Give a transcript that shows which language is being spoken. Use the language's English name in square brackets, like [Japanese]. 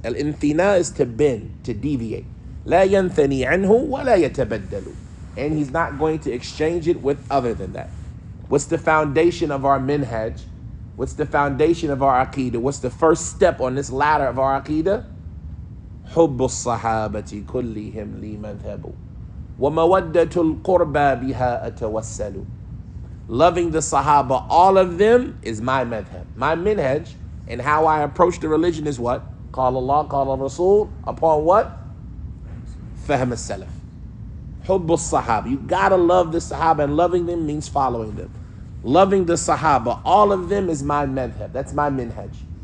[English] Al-inthina is to bend, to deviate. [Arabic] لا ينثني عنه ولا يتبدل. [English] And he's not going to exchange it with other than that. What's the foundation of our minhaj? What's the foundation of our aqidah? What's the first step on this ladder of our aqidah? [Arabic] حب الصحابة كلهم لي مذهب ومودة القربى بها أتوسل. [English] Loving the Sahaba, all of them, is my madhab. My minhaj and how I approach the religion is what? Qala Allah, Qala Rasul, upon what? Fahm as-salaf. Hubb as-sahaba. You gotta love the Sahaba, and loving them means following them. Loving the Sahaba, all of them, is my madhab. That's my minhaj.